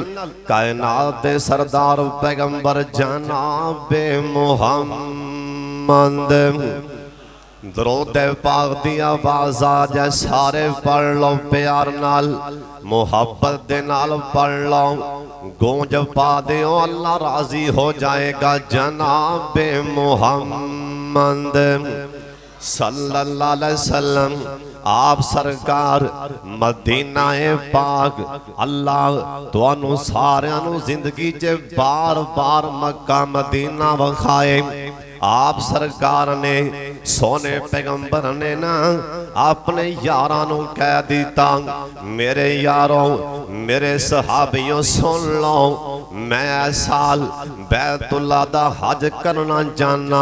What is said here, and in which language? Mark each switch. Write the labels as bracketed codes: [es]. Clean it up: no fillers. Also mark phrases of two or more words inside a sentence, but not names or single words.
[pa] کائنات دے سردار پیغمبر جنابِ محمد درود پاک دی آواز آ جائے سارے پڑھ لو پیار نال، محبت دے نال پڑھ لو، گونج پا دیو اللہ راضی ہو جائے گا. جنابِ محمد [ar] صلى الله عليه وسلم [pa] آپ سرکار مدینہ پاک اللہ تہانوں ساریاں نوں زندگی چ بار بار مکہ مدینہ وکھائے. آپ سرکار نے سوہنے پیغمبر نے نا اپنے یاراں نوں کہہ دتا میرے یارو میرے صحابیو سن لو، میں سال بیت اللہ دا حج کرنا جانا.